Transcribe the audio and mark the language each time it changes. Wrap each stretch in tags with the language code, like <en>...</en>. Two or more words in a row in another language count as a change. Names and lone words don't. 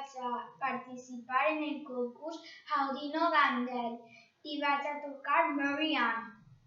<ca>participar en el concurs</ca> <en>How do you know</en> <ca>Dandel i vaig a tocar Marianne.</ca>